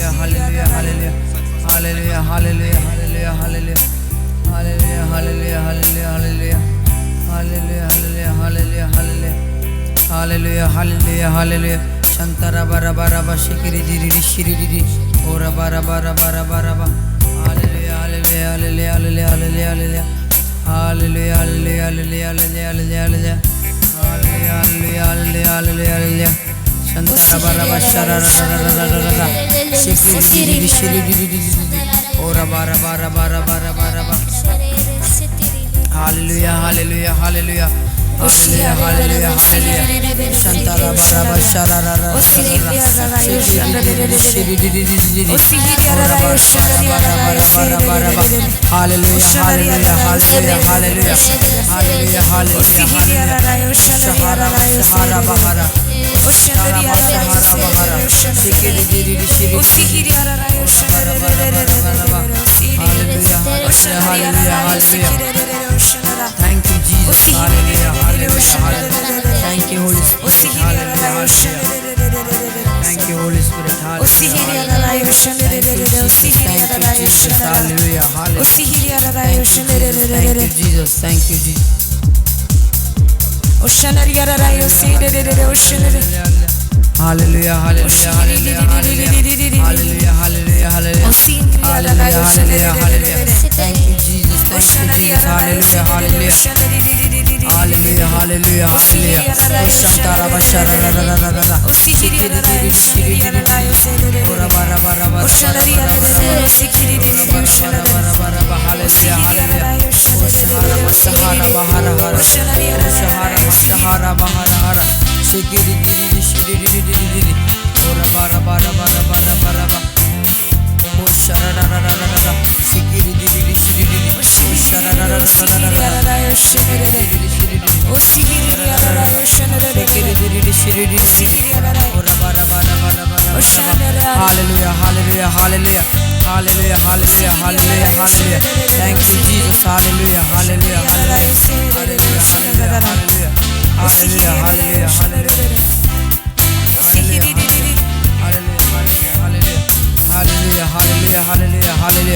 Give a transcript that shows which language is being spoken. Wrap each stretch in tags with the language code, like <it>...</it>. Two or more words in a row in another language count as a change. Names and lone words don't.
<en>hallelujah, hallelujah, hallelujah, hallelujah, hallelujah, hallelujah, hallelujah, hallelujah, hallelujah, hallelujah, hallelujah, hallelujah, hallelujah, hallelujah, hallelujah. Shantara bara bara ba shikiri diri shiri diri ora bara bara bara bara ba. Hallelujah, hallelujah, hallelujah, hallelujah, hallelujah, hallelujah, hallelujah, hallelujah, hallelujah, hallelujah, hallelujah, hallelujah, hallelujah. Shantara bara ba shara ra ra ra ra ra ra shikiri diri shiri diri ora bara bara bara bara bara ba. Hallelujah, hallelujah, hallelujah. Hallelujah, hallelujah, hallelujah. Shantara bara bara shara ra ra ra ra. Hallelujah, hallelujah, hallelujah, hallelujah. Hallelujah, hallelujah, hallelujah. Shahara shahara bahara. Shahara bahara. Shikiri diri shiri. Hallelujah, hallelujah, hallelujah. Thank you, Jesus. Hallelujah, hallelujah, hallelujah. Thank you, Holy Spirit. Hallelujah, hallelujah. Thank you, Holy Spirit. Hallelujah, hallelujah. Thank you, Jesus. Hallelujah, hallelujah. Thank you, Jesus. Thank you, Jesus. Hallelujah, hallelujah, hallelujah, hallelujah, hallelujah, hallelujah, hallelujah, hallelujah, hallelujah. Thank you, Jesus. Thank you, Jesus. Hallelujah, hallelujah, hallelujah, hallelujah, hallelujah. Shantara bashara ra ra ra ra ra. Shikiri diri shiri diri. Ora bara bara bara bara bara. Shikiri diri bara bara bara bara. Hallelujah, hallelujah. Shahara mashahara bahara hara. Shahara mashahara bahara hara. Shikiri diri shiri diri. Ora bara bara bara bara bara bara. Oh shara ra ra ra ra ra. Shikiri diri shiri diri. Oh shara ra ra ra ra ra. Shikiri diri shiri diri. Oh shikiri ra ra ra. Shikiri diri shiri diri. Ora bara bara bara bara. Hallelujah, hallelujah, hallelujah, hallelujah, hallelujah, hallelujah, hallelujah. Thank you, Jesus. Hallelujah, hallelujah, hallelujah, hallelujah, hallelujah, hallelujah, hallelujah, hallelujah, hallelujah. Hallelujah, hallelujah, hallelujah, hallelujah.</en>